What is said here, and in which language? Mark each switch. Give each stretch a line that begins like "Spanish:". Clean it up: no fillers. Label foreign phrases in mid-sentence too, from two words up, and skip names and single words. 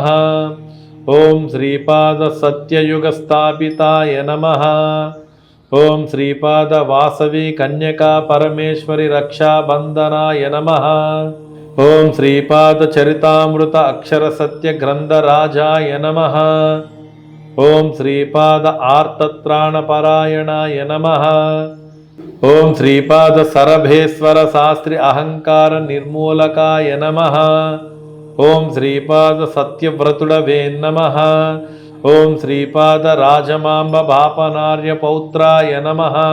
Sanskrit: ಓಂ ಶ್ರೀಪಾದ ಸತ್ಯಯುಗ ಸ್ಥಾಪಿತಾಯ ನಮಃ. ಓಂ ಶ್ರೀಪಾದ ವಾಸವಿ ಕನ್ಯಕಾ ಪರಮೇಶ್ವರಿ ರಕ್ಷಾಬಂಧನಾಯ ನಮಃ. ಓಂ ಶ್ರೀಪಾದ ಚರಿತಾಮೃತ ಅಕ್ಷರ ಸತ್ಯ ಗ್ರಂಥರಾಜಾಯ ನಮಃ. ఓం శ్రీపాద ఆర్తత్రాణపరాయణాయ నమః. ఓం శ్రీపాద సరభేశ్వర శాస్త్రి అహంకార నిర్మూలకాయ నమః. ఓం శ్రీపాద సత్యవ్రతుడవే నమః. ఓం శ్రీపాద రాజమాంబ బాపనార్య పౌత్రాయ నమః.